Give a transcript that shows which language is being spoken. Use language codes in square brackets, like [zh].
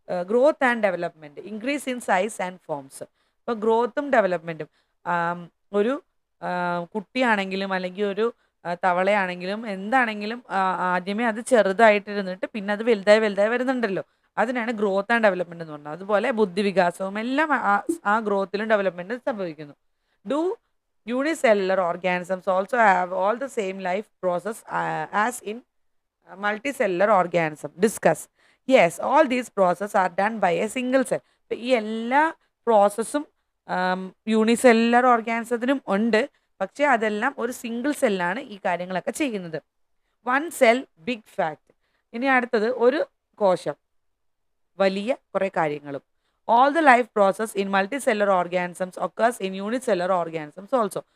[en] Growth and development, increase in size and forms. [ml] ഇപ്പോൾ ഗ്രോത്തും ഡെവലപ്മെൻറ്റും, ഒരു കുട്ടിയാണെങ്കിലും അല്ലെങ്കിൽ ഒരു തവളയാണെങ്കിലും എന്താണെങ്കിലും ആദ്യമേ അത് ചെറുതായിട്ടിരുന്നിട്ട് പിന്നെ അത് വലുതായി വരുന്നുണ്ടല്ലോ. അതിനാണ് ഗ്രോത്ത് ആൻഡ് ഡെവലപ്മെന്റ് എന്ന് പറഞ്ഞത്. അതുപോലെ ബുദ്ധിവികാസവും എല്ലാം ആ ഗ്രോത്തിലും ഡെവലപ്മെന്റും സംഭവിക്കുന്നു. [en] Do unicellular organisms also have all the same life process as in multicellular organism? Discuss. Yes, all these processes are done by a single cell. [ml] ഈ എല്ലാ പ്രോസസ്സും യൂണിസെല്ലുലർ ഓർഗാനിസത്തിനും ഉണ്ട്. പക്ഷേ അതെല്ലാം ഒരു സിംഗിൾ സെല്ലാണ് ഈ കാര്യങ്ങളൊക്കെ ചെയ്യുന്നത്. [en] One cell big fact. [ml] ഇനി അടുത്തത് ഒരു കോശം വലിയ കുറേ കാര്യങ്ങളും. [en] All the life process in multicellular organisms occurs in unicellular organisms also.